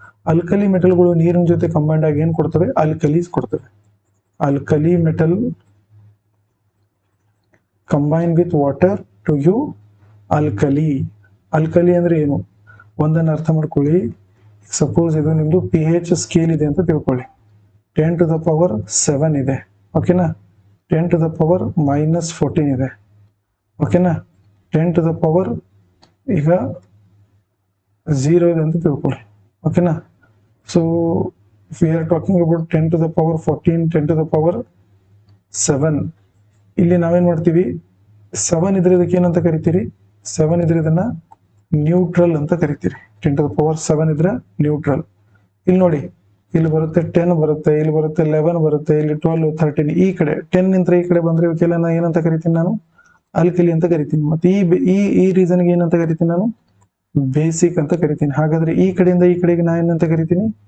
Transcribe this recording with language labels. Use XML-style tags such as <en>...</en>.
<kn>Alkali ಮೆಟಲ್ಗಳು ನೀರಿನ ಜೊತೆ combined ಆಗಿ ಏನ್ ಕೊಡ್ತವೆ? ಅಲ್ಕಲೀಸ್ ಕೊಡ್ತವೆ.</kn> <en>Alkali metal combine with water to give alkali.</en> <kn>Alkali ಅಂದ್ರೆ ಏನು? ಒಂದನ್ನು ಅರ್ಥ ಮಾಡ್ಕೊಳ್ಳಿ. ಸಪೋಸ್ ಇದು ನಿಮ್ದು pH ಸ್ಕೇಲ್ ಇದೆ ಅಂತ ತಿಳ್ಕೊಳ್ಳಿ.</kn> <en>10 to the power 7</en> <kn>ಇದೆ, ಓಕೆನಾ?</kn> <en>10 to the power -14 ಇದೆ, ಓಕೆನಾ? 10 to the power</en> <kn>ಈಗ 0 ಇದೆ ಅಂತ ತಿಳ್ಕೊಳ್ಳಿ, ಓಕೆನಾ?</kn> <en>So we are talking about 10 to the power 14, 10 to the power 7.</en> <kn>ಇಲ್ಲಿ ನಾವೇನ್ ಮಾಡ್ತೀವಿ? 7 ಇದ್ರೆ ಇದಕ್ಕೆ ಏನಂತ ಕರಿತೀರಿ? 7 ಇದ್ರೆ ಇದನ್ನ ನ್ಯೂಟ್ರಲ್ ಅಂತ ಕರಿತೀರಿ.</kn> <en>10 to the power 7</en> <kn>ಇದ್ರೆ ನ್ಯೂಟ್ರಲ್. ಇಲ್ಲಿ ನೋಡಿ, ಇಲ್ಲಿ ಬರುತ್ತೆ 10 ಬರುತ್ತೆ, ಇಲ್ಲಿ ಬರುತ್ತೆ 11 ಬರುತ್ತೆ, ಇಲ್ಲಿ 12, 13. ಈ ಕಡೆ 10 ನಿಂತ ಈ ಕಡೆ ಬಂದ್ರೆ ಇವಕ್ಕೆಲ್ಲ ಏನಂತ ಕರಿತೀನಿ ನಾನು? ಅಲ್ಕಲಿ ಅಂತ ಕರಿತೀನಿ. ಮತ್ತೆ ಈ ರೀಸನ್ಗೆ ಏನಂತ ಕರಿತೀನಿ ನಾನು? ಬೇಸಿಕ್ ಅಂತ ಕರಿತೀನಿ. ಹಾಗಾದ್ರೆ ಈ ಕಡೆಯಿಂದ ಈ ಕಡೆಗೆ ನಾನು ಏನಂತ ಕರಿತೀನಿ?</kn>